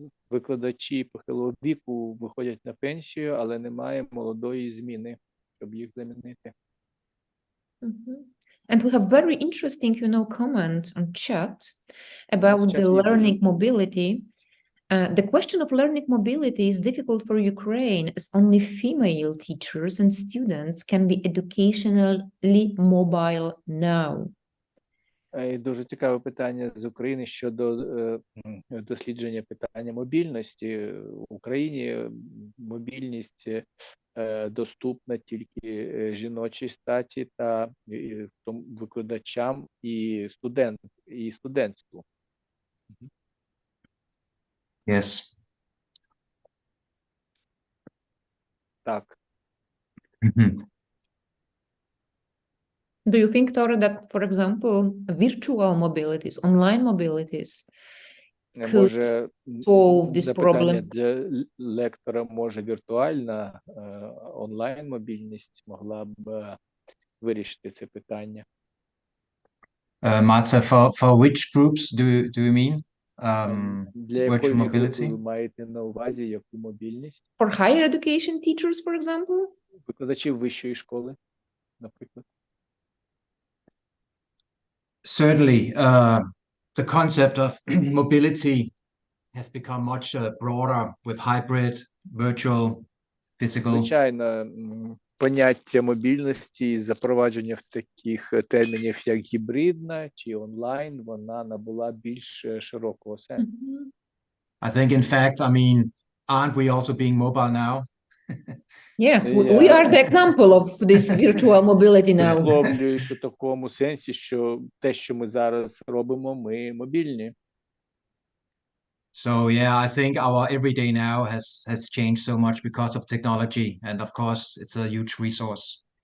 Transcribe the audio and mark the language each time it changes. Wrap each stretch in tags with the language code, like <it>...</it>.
<uk>Викладачі похилого віку виходять на пенсію, але немає молодої зміни, щоб їх замінити.</uk> <en>And we have very interesting, comment on chat about Yes, the chat, yeah, learning mobility. The question of learning mobility is difficult for Ukraine as only female teachers and students can be educationally mobile now.</en> <uk>Дуже цікаве питання з України щодо дослідження питання мобільності. В Україні мобільність доступна тільки жіночій статі та викладачам і студентству.</uk> <en>Yes.</en> <uk>Так.</uk> <en>Do you think, Tore, that, for example, virtual mobilities, online mobilities could</en> <uk>Може,</uk> <en>solve this</en> <uk>запитання для лектора, може віртуальна онлайн-мобільність могла б вирішити це питання?</uk> <en>Marta, for which groups do you mean?</en> <uk>Для якої</uk> <en>Virtual</en> <uk>групи</uk> <en>mobility?</en> <uk>ви маєте на увазі, яку мобільність?</uk> <en>For higher education teachers, for example?</en> <uk>Викладачів вищої школи, наприклад.</uk> <en>Certainly, the concept of mobility has become much broader with hybrid, virtual, physical.</en> <uk>Звичайно, поняття мобільності і запровадження в таких термінів, як гібридна чи онлайн, вона набула більш широкого сенсу.</uk> <en>I think, in fact, I mean, aren't we also being mobile now? Yes, we are the example of this virtual mobility now.</en> <uk>Висловлююсь у такому сенсі, що те, що ми зараз робимо, ми мобільні.</uk> <en>So yeah, I think our everyday now has changed so much because of technology, and of course, it's a huge resource.</en>